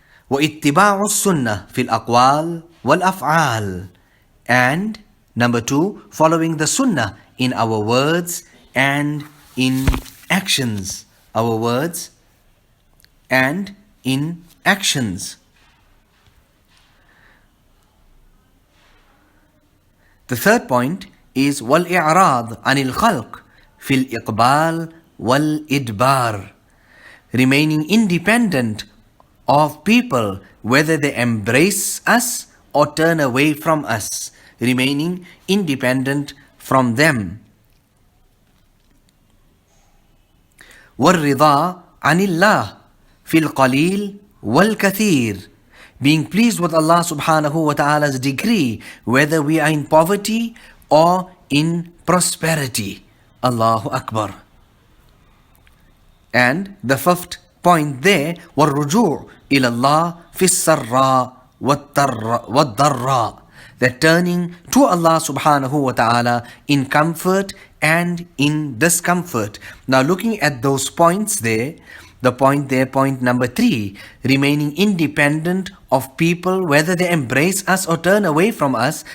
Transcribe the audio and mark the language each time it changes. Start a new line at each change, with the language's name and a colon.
Arabic: وَإِتِّبَاعُ السُّنَّةِ فِي الْأَقْوَالِ وَالْأَفْعَالِ.
English: And number 2, following the sunnah in our words and in actions. Our words and in actions. The third point is
Arabic: وَالْإِعْرَاض عَنِ الْخَلْقِ فِي الْإِقْبَالِ وَالْإِدْبَارِ.
English: Remaining independent of people, whether they embrace us or turn away from us, remaining independent from them.
Arabic: وَالرِّضَى عَنِ اللَّهِ فِي الْقَلِيلِ وَالْكَثِيرِ.
English: Being pleased with Allah subhanahu wa ta'ala's decree, whether we are in poverty or in prosperity. Allahu Akbar. And the fifth point there,
Arabic: وَالرُّجُوعُ إِلَى اللَّهِ فِي السَّرَّاءِ وَالضَّرَّاءِ.
English: That turning to Allah subhanahu wa ta'ala in comfort and in discomfort. Now looking at those points there, the point there, point number 3, remaining independent of people, whether they embrace us or turn away from us.